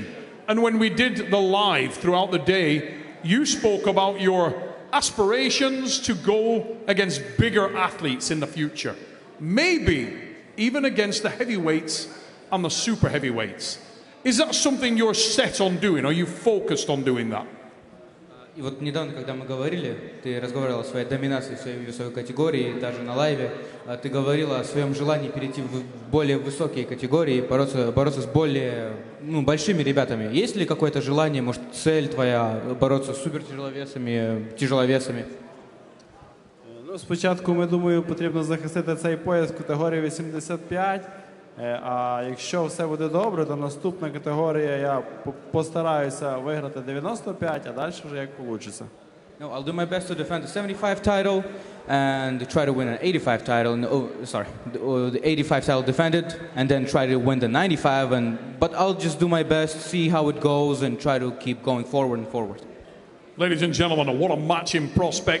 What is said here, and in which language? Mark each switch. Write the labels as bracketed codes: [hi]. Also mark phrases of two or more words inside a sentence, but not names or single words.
[en] And when we did the live throughout the day, you spoke about your aspirations to go against bigger athletes in the future. Maybe even against the heavyweights and the super heavyweights. Is that something you're set on doing? Are you focused on doing that? [ru] И вот недавно, когда мы говорили, ты разговаривал о своей доминации в своей категории, даже на лайве, ты говорила о своем желании перейти в более высокие категории, бороться с более большими ребятами. Есть ли какое-то желание, может, цель твоя бороться с тяжеловесами? [uk] Спочатку, ми думаю, потрібно захистити цей пояс категорії 85. А якщо все буде добре, то наступна категорія я постараюся виграти 95, а далі вже як вийде. [en] No, I'll do my best to defend the 75 title and try to win an 85 title. The 85 title defended, and then try to win the 95. But I'll just do my best, see how it goes, and try to keep going forward and forward. Ladies and gentlemen, what a match in prospect.